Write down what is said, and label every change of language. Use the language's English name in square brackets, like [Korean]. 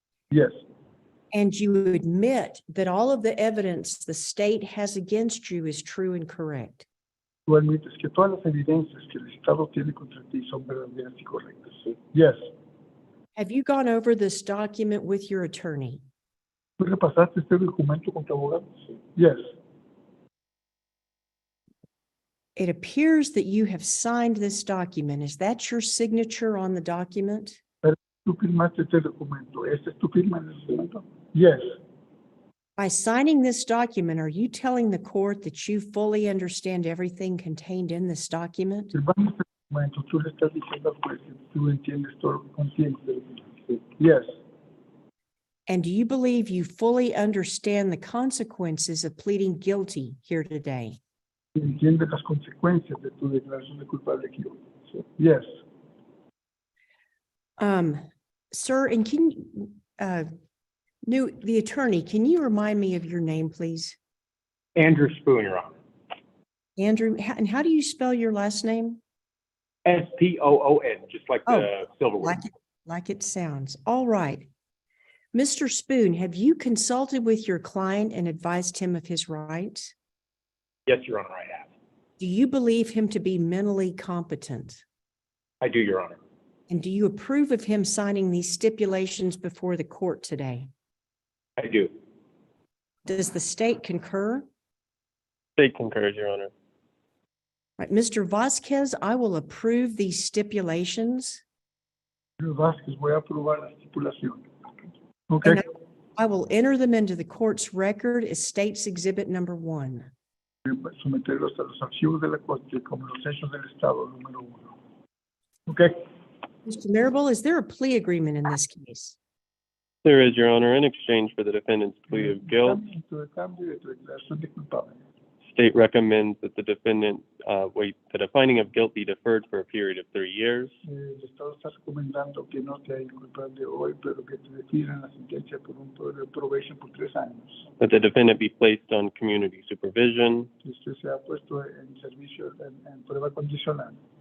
[English] Yes. and you admit that all of the evidence the state has against you is true and correct. [Spanish] Tú admites que todas las evidencias que el Estado tiene contra ti son verdaderas y correctas. [English] Yes. Have you gone over this document with your attorney? [Spanish] ¿Tú repasaste este documento con tu abogado? [English] Yes. It appears that you have signed this document. Is that your signature on the document? [Spanish] ¿Tú firmaste este documento? ¿Esta es tu firma en el documento? [English] Yes. By signing this document, are you telling the court that you fully understand everything contained in this document? [Spanish] Firmando este documento, tú le estás diciendo al juez que tú entiendes todo lo que contiene este documento. [English] Yes. And do you believe you fully understand the consequences of pleading guilty here today? [Spanish] Entiendes las consecuencias de tu declaración de culpable aquí hoy. [English] Yes. Sir, and can you, the attorney, can you remind me of your name, please? Andrew Spoon, Your Honor. Andrew, and how do you spell your last name? S-P-O-O-N, just like the silverware. Like it sounds. All right. Mr. Spoon, have you consulted with your client and advised him of his rights? Yes, Your Honor, I have. Do you believe him to be mentally competent? I do, Your Honor. And do you approve of him signing these stipulations before the court today? I do. Does the state concur? State concurs, Your Honor. Right, Mr. Vasquez, I will approve these stipulations. [Spanish] Señor Vázquez, voy a aprobar la estipulación. [English] Okay. And I will enter them into the court's record as State's Exhibit Number 1. [Spanish] Someterlos a los archivos de la Corte como los hechos del Estado número 1. [English] Okay. Mr. Marable, is there a plea agreement in this case? There is, Your Honor, in exchange for the defendant's plea of guilt. [Spanish] En tu cambio de tu declaración de culpable. [English] State recommends that the defendant that a finding of guilt be deferred for a period of 3 years. [Spanish] El Estado está recomendando que no te hayan culpable hoy, pero que te definan la sentencia por un probation por 3 años. [English] That the defendant be placed on community supervision, [Spanish] Que usted sea puesto en servicio, en prueba condicional.